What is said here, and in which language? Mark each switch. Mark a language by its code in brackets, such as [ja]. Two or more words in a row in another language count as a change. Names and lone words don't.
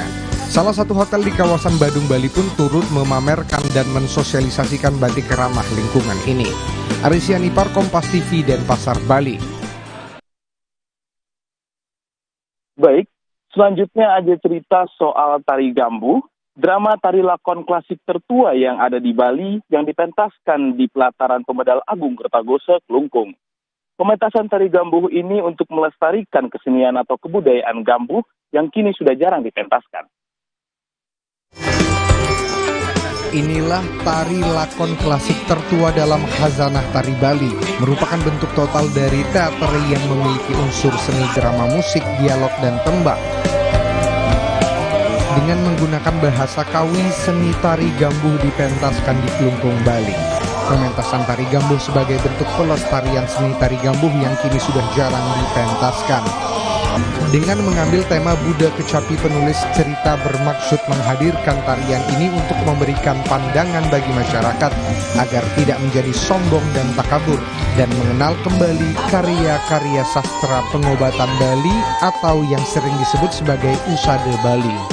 [id] Salah satu hotel di kawasan Badung, Bali pun turut memamerkan dan mensosialisasikan batik ramah lingkungan ini. Ari Sianipar, Kompas TV, Denpasar, Bali. Baik, selanjutnya ada cerita soal tari gambuh, drama tari lakon klasik tertua yang ada di Bali yang dipentaskan di pelataran Pemedal Agung Kertagose, Klungkung. Pementasan tari gambuh ini untuk melestarikan kesenian atau kebudayaan gambuh yang kini sudah jarang dipentaskan. Inilah tari lakon klasik tertua dalam khazanah tari Bali. Merupakan bentuk total dari teater yang memiliki unsur seni drama musik, dialog, dan tembang. Dengan menggunakan bahasa Kawi, seni tari gambuh dipentaskan di Klungkung, Bali. Pementasan tari gambuh sebagai bentuk pelestarian seni tari gambuh yang kini sudah jarang dipentaskan. Dengan mengambil tema Buddha Kecapi, penulis cerita bermaksud menghadirkan tarian ini untuk memberikan pandangan bagi masyarakat agar tidak menjadi sombong dan takabur, dan mengenal kembali karya-karya sastra pengobatan Bali atau yang sering disebut sebagai Usade Bali.